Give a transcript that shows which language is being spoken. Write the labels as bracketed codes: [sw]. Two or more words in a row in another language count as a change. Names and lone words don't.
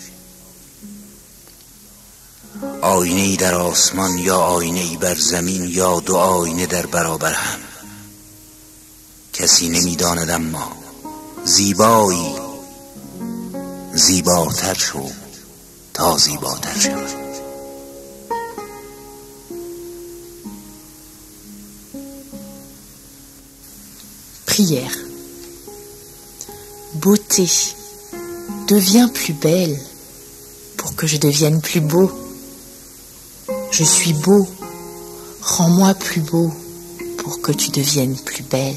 [fa] آینه‌ای در آسمان یا آینه‌ای بر زمین یا دو آینه در برابر هم، کسی نمی‌داند، اما زیبایی زیباتر شو تا زیباتر شوم. [fr] Prière. Beauté, deviens plus belle pour que je devienne plus beau. Je suis beau, rends-moi plus beau pour que tu deviennes plus belle.